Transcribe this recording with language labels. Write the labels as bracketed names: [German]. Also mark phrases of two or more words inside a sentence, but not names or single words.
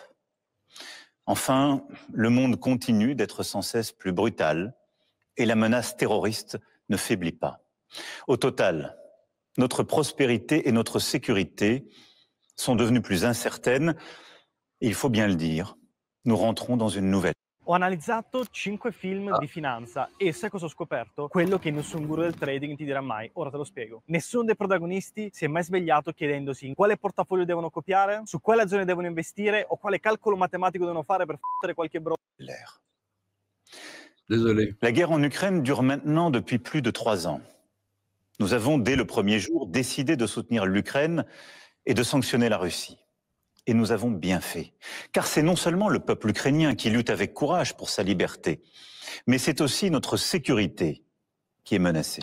[French] Enfin, le monde continue d'être sans cesse plus brutal et la menace terroriste ne faiblit pas. Au total, notre prospérité et notre sécurité sont devenues plus incertaines et il faut bien le dire, nous rentrons dans une nouvelle. [Italian] Ho analizzato 5 film di finanza e sai cosa ho scoperto? Quello che nessun guru del trading ti dirà mai. Ora te lo spiego. Nessuno dei protagonisti si è mai svegliato chiedendosi in quale portafoglio devono copiare, su quale azione devono investire o quale calcolo matematico devono fare per fottere qualche bro. [French] Désolé. La guerre en Ukraine dure maintenant depuis plus de 3 ans. Nous avons, dès le premier jour, décidé de soutenir l'Ukraine et de sanctionner la Russie. Et nous avons bien fait. Car c'est non seulement le peuple ukrainien qui lutte avec courage pour sa liberté, mais c'est aussi notre sécurité qui est menacée.